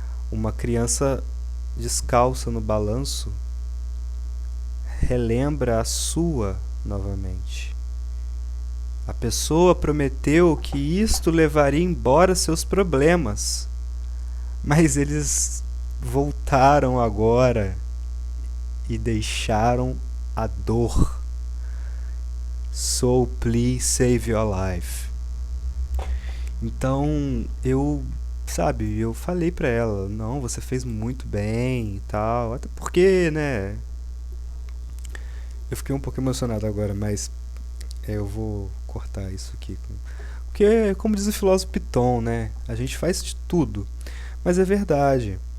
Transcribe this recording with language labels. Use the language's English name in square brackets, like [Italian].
[Portuguese] Uma criança descalça no balanço relembra a sua novamente. A pessoa prometeu que isto levaria embora seus problemas, mas eles voltaram agora e deixaram a dor. [English] So please save your life. [Portuguese] Então eu falei pra ela, não, você fez muito bem e tal, até porque, né, eu fiquei um pouco emocionado agora, mas eu vou cortar isso aqui. Porque, como diz o filósofo Piton, né, a gente faz de tudo, mas é verdade.